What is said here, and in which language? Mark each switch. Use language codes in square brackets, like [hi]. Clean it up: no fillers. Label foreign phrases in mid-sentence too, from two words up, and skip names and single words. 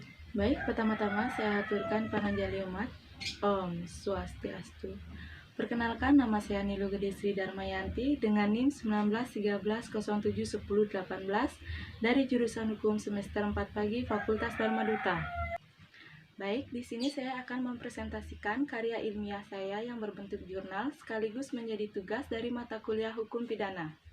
[id] Baik, pertama-tama saya aturkan pananjali umat. Om Swastiastu. Perkenalkan, nama saya Nilu Gede Sri Darmayanti dengan NIM 1913071018 dari jurusan Hukum semester 4 pagi Fakultas Dharma Duta. Baik, di sini saya akan mempresentasikan karya ilmiah saya yang berbentuk jurnal sekaligus menjadi tugas dari mata kuliah Hukum Pidana.